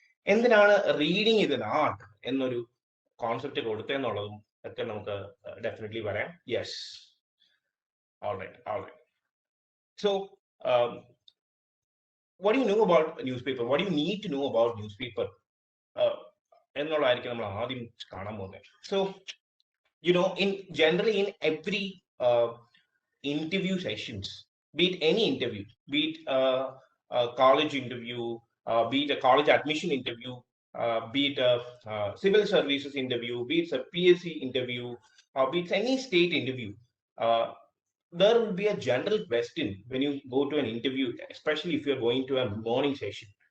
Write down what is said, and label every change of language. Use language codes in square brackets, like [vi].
[ml] എന്തിനാണ് reading is an art എന്നൊരു concept കൊടുത്തതെന്നുള്ളതും ഒക്കെ നമുക്ക് ഡെഫിനറ്റ്ലി പറയാം. [en] Yes, alright. So what do you know about newspaper? What do you need to know about newspaper? [ml] എന്നുള്ളതായിരിക്കും നമ്മൾ ആദ്യം കാണാൻ പോകുന്നത്. [en] So generally in every interview sessions, be it any interview, be it a college interview, be it a college admission interview, be it a civil services interview, be it a PSC interview, be it any state interview, there will be a general question when you go to an interview, especially if you're going to a morning session.